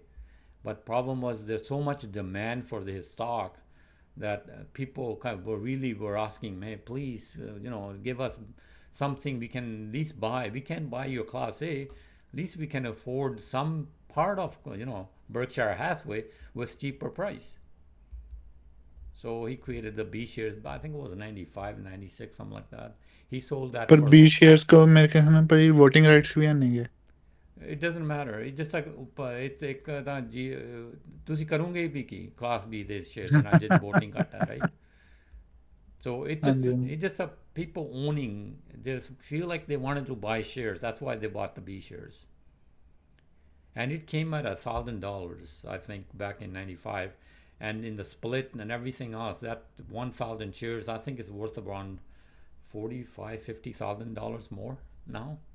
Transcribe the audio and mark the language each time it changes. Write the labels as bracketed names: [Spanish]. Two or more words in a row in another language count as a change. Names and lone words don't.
[English] But problem was there's so much demand for his stock that people kind of were asking, hey, please, give us something we can at least buy. We can't buy your Class A. At least we can afford some part of, Berkshire Hathaway with cheaper price. So he created the B shares, but I think it was 95, 96, something like that. He sold that [Punjabi] ਪਰ [English] for B shares [Punjabi] ਕੋ ਮੇਰੇ ਖਿਆਲ ਨਾਲ ਭਾਈ [English] VOTING rights [Punjabi] ਵੀ ਨਹੀਂ ਗੇ. [English] It doesn't matter. It's just like it's [Punjabi] ਇੱਕ ਤਾਂ ਜੀ ਤੁਸੀਂ ਕਰੋਗੇ ਵੀ ਕੀ Class B ਦੇ shares ਨਾਲ ਜਿਹਦੀ voting ਘੱਟ ਹੈ, [English] right? So it's just people owning. They feel like they wanted to buy shares. That's why they bought the B shares. And it came at $1,000, I think, back in '95. And in the split and everything else, that 1,000 shares, I think, is worth around $45,000, $50,000 more now.